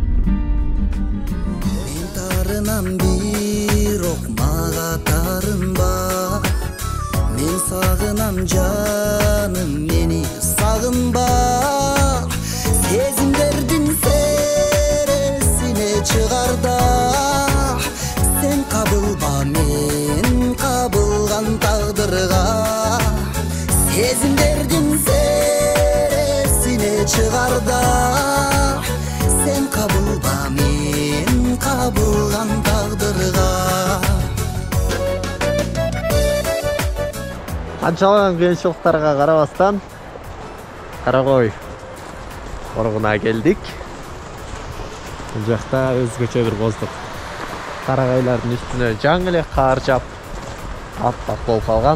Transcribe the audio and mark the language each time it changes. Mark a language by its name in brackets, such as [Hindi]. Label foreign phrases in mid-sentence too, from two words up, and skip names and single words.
[Kyrgyz] Мен тарынам бирок мага тарынба. Мен сагынам жаным, мени сагынба. Сезимдердин сересине чыгарда. Сен кабылма, мен кабылган тагдырга. Сезимдердин сересине чыгарда. Сен кабылма, мен кабылган тагдырга. Канчалаган кыйынчылыктарга карабастан Карагой оргуна келдик. Бул жакта өзгөчө бир боздук. Карагайлардын үстүнө жаңы эле кар жаап, аппак болуп калган.